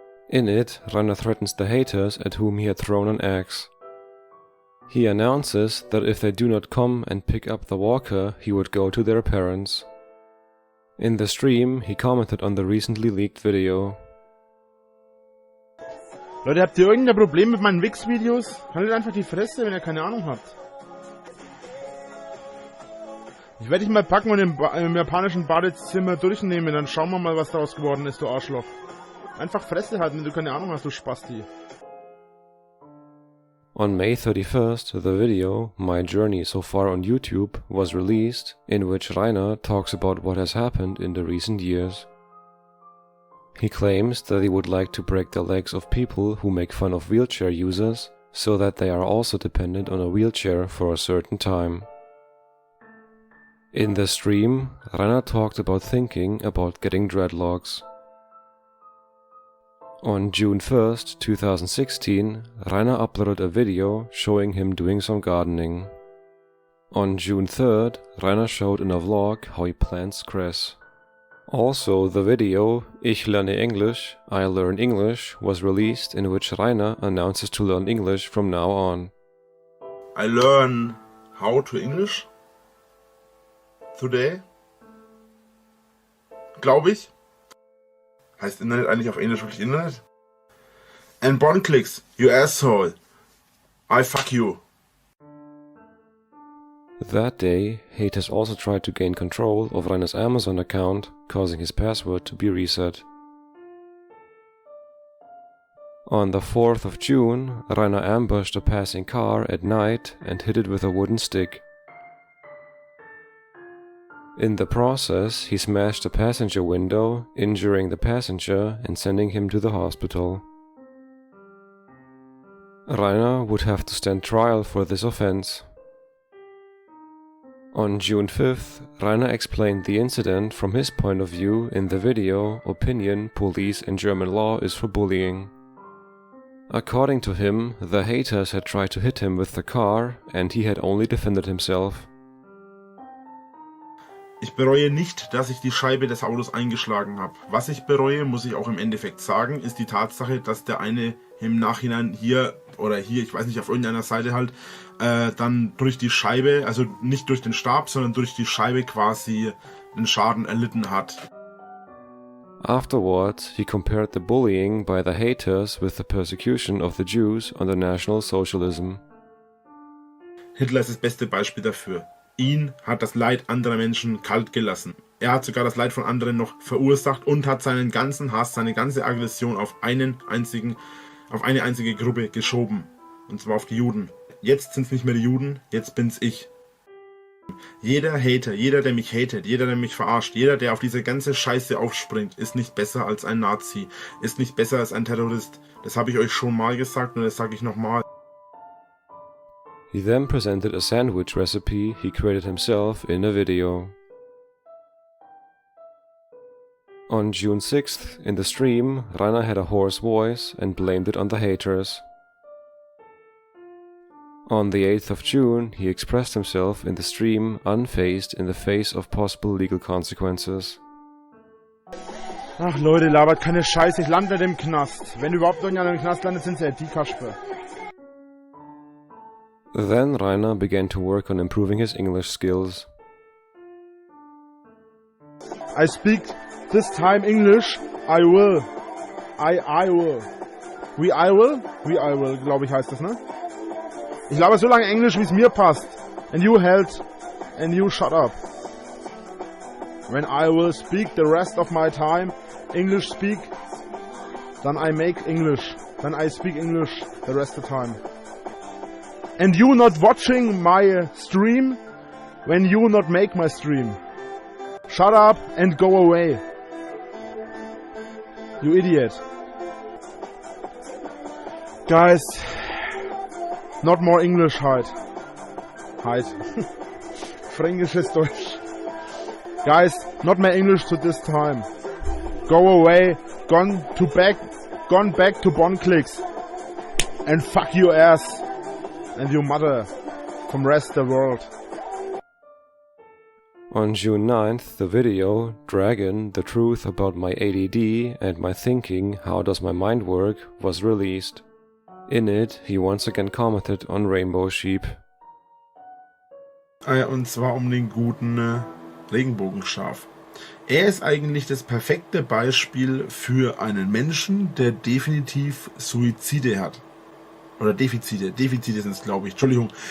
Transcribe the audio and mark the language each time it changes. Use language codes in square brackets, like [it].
[en] In it, Rainer threatens the haters at whom he had thrown an axe. He announces that if they do not come and pick up the walker, he would go to their parents. In the stream, he commented on the recently leaked video. [de] Leute, habt ihr irgendein Problem mit meinen Wix-Videos? Haltet einfach die Fresse, wenn ihr keine Ahnung habt. Ich werde dich mal packen und im japanischen Badezimmer durchnehmen, dann schauen wir mal, was daraus geworden ist, du Arschloch. Einfach Fresse halten, wenn du keine Ahnung hast, du Spasti. [en] On May 31st, the video, My Journey So Far on YouTube, was released, in which Rainer talks about what has happened in the recent years. He claims that he would like to break the legs of people who make fun of wheelchair users, so that they are also dependent on a wheelchair for a certain time. In the stream, Rainer talked about thinking about getting dreadlocks. On June 1st, 2016, Rainer uploaded a video showing him doing some gardening. On June 3rd, Rainer showed in a vlog how he plants grass. Also, the video Ich lerne Englisch, I learn English was released, in which Rainer announces to learn English from now on. I learn how to English today. [de] Glaube ich. Heißt Internet eigentlich auf Englisch wirklich Internet? [en] And Bonclicks, you asshole. I fuck you. That day, haters also tried to gain control of Rainer's Amazon account, causing his password to be reset. On the 4th of June, Rainer ambushed a passing car at night and hit it with a wooden stick. In the process, he smashed a passenger window, injuring the passenger and sending him to the hospital. Rainer would have to stand trial for this offense. On June 5th, Rainer explained the incident from his point of view in the video Opinion, Police and German Law is for Bullying. According to him, the haters had tried to hit him with the car and he had only defended himself. [de] Ich bereue nicht, dass ich die Scheibe des Autos eingeschlagen habe. Was ich bereue, muss ich auch im Endeffekt sagen, ist die Tatsache, dass der eine im Nachhinein hier, ich weiß nicht, auf irgendeiner Seite halt, dann durch die Scheibe, also nicht durch den Stab, sondern durch die Scheibe quasi den Schaden erlitten hat. [en] Afterwards, he compared the bullying by the haters with the persecution of the Jews under National Socialism. [de] Hitler ist das beste Beispiel dafür. Ihn hat das Leid anderer Menschen kalt gelassen. Er hat sogar das Leid von anderen noch verursacht und hat seinen ganzen Hass, seine ganze Aggression auf eine einzige Gruppe geschoben. Und zwar auf die Juden. Jetzt sind es nicht mehr die Juden, jetzt bin's ich. Jeder Hater, jeder, der mich hatet, jeder, der mich verarscht, jeder, der auf diese ganze Scheiße aufspringt, ist nicht besser als ein Nazi, ist nicht besser als ein Terrorist. Das habe ich euch schon mal gesagt und das sage ich nochmal. [en] He then presented a sandwich recipe he created himself in a video. On June 6th, in the stream, Rainer had a hoarse voice and blamed it on the haters. On the 8th of June, he expressed himself in the stream unfazed in the face of possible legal consequences. [de] Ach Leute, labert keine Scheiße, ich lande nicht im Knast. Wenn überhaupt irgendeiner im Knast landet, sind sie die Kasper. [en] Then Rainer began to work on improving his English skills. I speak this time English. I will. I will. I will, [de] glaube ich heißt das, ne? Ich laber so lange Englisch, wie es mir passt. [en] And you held. And you shut up. When I will speak the rest of my time English speak, then I make English. Then I speak English the rest of the time. And you not watching my stream when you not make my stream. Shut up and go away. You idiot. Guys, not more English halt. [de] Fränkisches Deutsch. [en] Guys, not more English to this time. Go away, gone back to Bonclicks. And fuck your ass. And your mother from rest the world. On June 9th, the video, Dragon, The Truth About My ADD and My Thinking, How Does My Mind Work, was released. In it, he once again commented on Rainbow Sheep. [de] Und zwar um den guten Regenbogenschaf. Er ist eigentlich das perfekte Beispiel für einen Menschen, der definitiv Suizide hat. Oder Defizite. Defizite sind es, glaube ich. Entschuldigung.